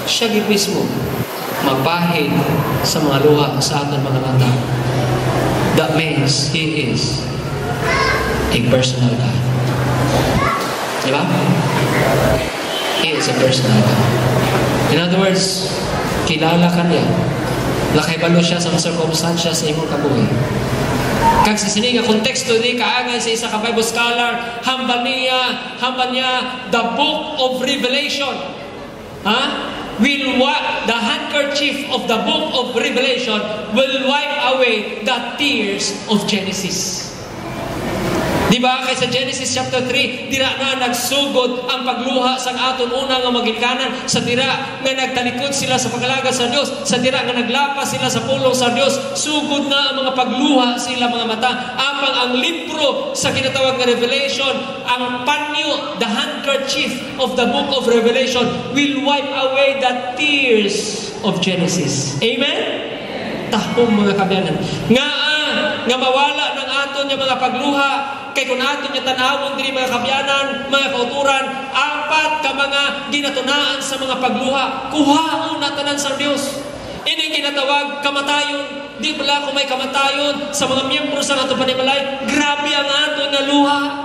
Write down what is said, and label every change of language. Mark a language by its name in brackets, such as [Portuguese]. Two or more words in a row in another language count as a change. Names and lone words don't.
[Hiligaynon] siya gid mismo mapahid sa mga luha sa aton mga mata. [English] That means He is a personal God. Diba? He is a personal God. In other words, [Hiligaynon] kilala ka niya. Nakahibalo siya sa mga circumstansya sa imong kabuhi. Kag sa sini nga konteksto di kaangay sa isa ka Bible scholar, hambal niya [English] the book of Revelation. The handkerchief of the book of Revelation will wipe away the tears of Genesis. [Hiligaynon] Diba? Kaya sa Genesis chapter 3, dira na nagsugod ang pagluha sa aton una nga magikanan, sa dira nga nagtalikod sila sa pagalaga sa Dios, sa dira nga naglapas sila sa pulong sa Dios, sugod na ang mga pagluha sila mga mata. Apang ang libro sa kinatawag nga Revelation, ang panyo, [English] the handkerchief of the book of Revelation will wipe away the tears of Genesis. [Hiligaynon] Amen? Tahong mga kabyanan. Nga mawala ng aton yung mga pagluha, kay kung aton yung tanawon diri mga kabyanan, mga kauturan, apat ka mga ginatunaan sa mga pagluha. Kuhaon na tanan sa Dios. Ining ginatawag kamatayon. Di bala kung may kamatayon sa mga miyembro sa aton panimalay, grabe ang aton nga luha.